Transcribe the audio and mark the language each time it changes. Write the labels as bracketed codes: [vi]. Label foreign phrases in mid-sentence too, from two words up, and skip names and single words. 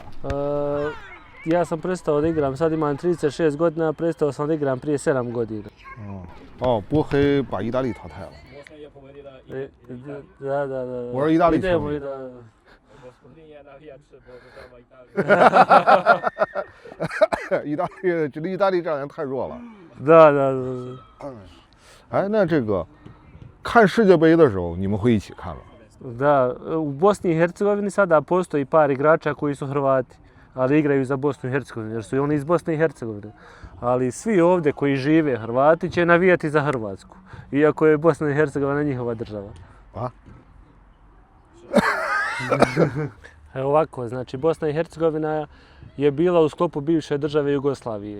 [bs] Ja sam prestao da igram, sad imam 36 godina, prestao sam da igram prije 7 godina. [zh] 哦，波黑把意大利淘汰了。 [bs] Da. [zh] 我是意大利球迷。意大利这两年太弱了。 [bs] Da. [zh] 哎，那这个看世界杯的时候，你们会一起看吗？ [bs] Da, u Bosni i Hercegovini sada postoji par igrača koji su Hrvati, ali igraju za Bosnu i Hercegovinu, jer su i oni iz Bosne i Hercegovine. Ali svi ovdje koji žive Hrvati će navijati za Hrvatsku, iako je Bosna i Hercegovina njihova država. A? Evo ovako, znači Bosna i Hercegovina je bila u sklopu bivše države Jugoslavije.